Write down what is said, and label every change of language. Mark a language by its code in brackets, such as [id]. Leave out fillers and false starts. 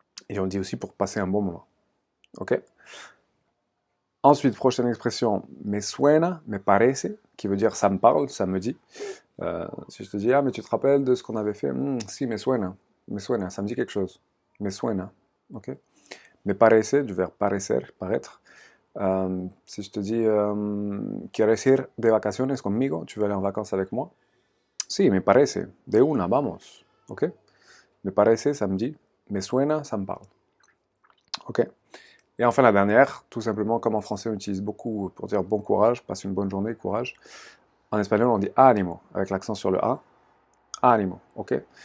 [fr] Et on le dit aussi pour passer un bon moment. Ok. Ensuite, prochaine expression, [es] me suena, me parece, [fr] qui veut dire ça me parle, ça me dit. Si je te dis, ah, mais tu te rappelles de ce qu'on avait fait? [es] Si, me suena, [fr] ça me dit quelque chose. [es] Me suena, [fr] ok? [es] Me parece, [fr] du verbe parecer, paraître. Si je te dis, [es] ¿quieres ir de vacaciones conmigo? [fr] Tu veux aller en vacances avec moi? [es] Si, me parece, de una, vamos, [fr] ok? [es] Me parece, [fr] ça me dit. [es] Me suena, [fr] ça me parle, ok? Et enfin la dernière, tout simplement comme en français on utilise beaucoup pour dire bon courage, passe une bonne journée, courage. En espagnol on dit ánimo, avec l'accent sur le A. Ánimo, ok?